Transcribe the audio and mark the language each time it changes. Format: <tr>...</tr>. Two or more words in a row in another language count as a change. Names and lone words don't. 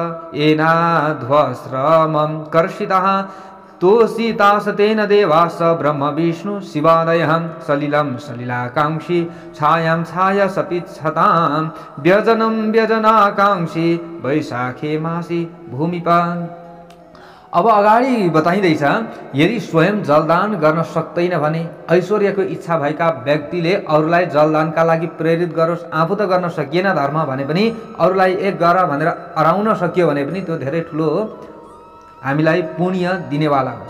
<sa>येनाध्वश्रमं कर्षितः तोषितासतेन देवास ब्रह्म विष्णु शिवादयः सलिलं सलिलाकांक्षी छायां छाया सपिच्छतां व्यजनं व्यजनाकांक्षी वैशाखे मासी भूमिपान।</sa> <ne>अब अगाडि बताइँदैछ यदि स्वयं जलदान गर्न सक्दैन भने ऐश्वर्यको इच्छा भएका व्यक्तिले अरूलाई जलदानका लागि प्रेरित गरोस्। आफू त गर्न सकिएन धर्म भने पनि अरूलाई एक गर भनेर अराउन सकियो भने पनि त्यो धेरै ठुलो हामीलाई पुण्य दिनेवाला हुन्छ।</ne>